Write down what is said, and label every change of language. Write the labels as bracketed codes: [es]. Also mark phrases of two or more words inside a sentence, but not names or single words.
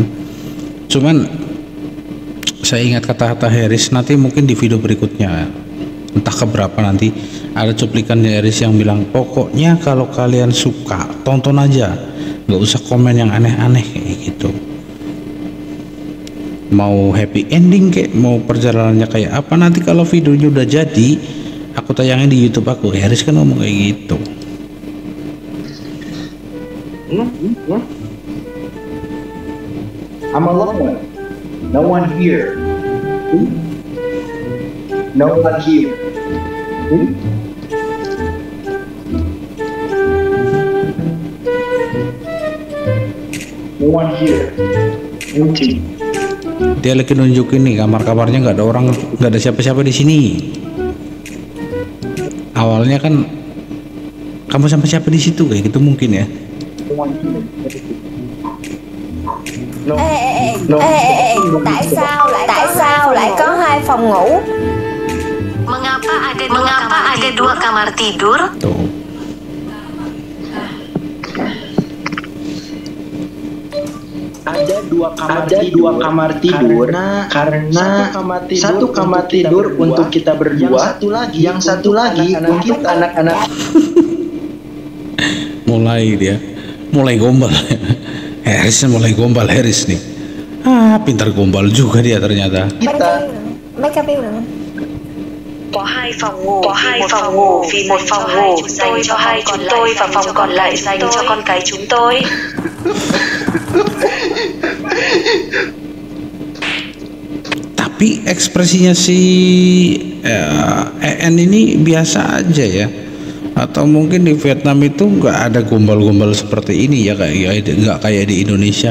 [id] Cuman saya ingat kata-kata Haris, nanti mungkin di video berikutnya entah keberapa nanti ada cuplikan Haris yang bilang pokoknya kalau kalian suka tonton aja, nggak usah komen yang aneh-aneh kayak gitu. Mau [en] happy ending [id] kayak mau perjalanannya kayak apa, nanti kalau videonya udah jadi aku tayangin di YouTube aku. Haris kan ngomong kayak gitu. [en] I'm alone. No one here. No one here. No one here. Empty. [id] Dia lagi nunjukin nih kamar-kamarnya nggak ada orang, nggak ada siapa-siapa di sini. Awalnya kan kamu sama siapa di situ kayak gitu mungkin ya. No. [vi] Ê, tại sao sao lại có 2 phòng ngủ? [id] Mengapa ada dua kamar tidur? Tuh. Ada dua kamar tidur karena satu kamar tidur untuk kita berdua, yang satu lagi untuk anak-anak. mulai gombal. Harris nih. Pintar gombal juga dia ternyata. [vi] Mấy cái view nữa. Có hai phòng ngủ vì một phòng ngủ dành cho hai chúng tôi và phòng còn lại dành cho con cái chúng tôi. [id] Tapi ekspresinya si EN ini biasa aja ya, atau mungkin di Vietnam itu nggak ada gombal-gombal seperti ini ya, nggak kayak di Indonesia.